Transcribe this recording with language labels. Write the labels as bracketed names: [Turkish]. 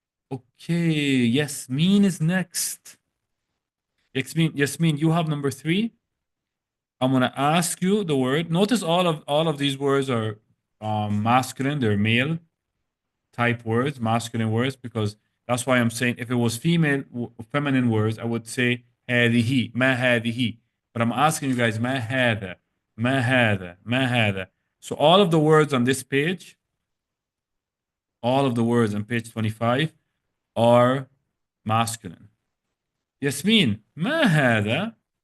[English] Okay, Yasmin is next. Yasmin, you have number 3. I'm gonna ask you the word. Notice all of these words are masculine. They're male type words, masculine words, because that's why I'm saying if it was feminine words, I would say [Arabic] هذه, ما هذه. [English] But I'm asking you guys [Arabic] ما هذا, ما هذا, ما هذا. [English] So all of the words on this page, all of the words on page 25 are masculine. [Arabic] Yasmin, ما هذا?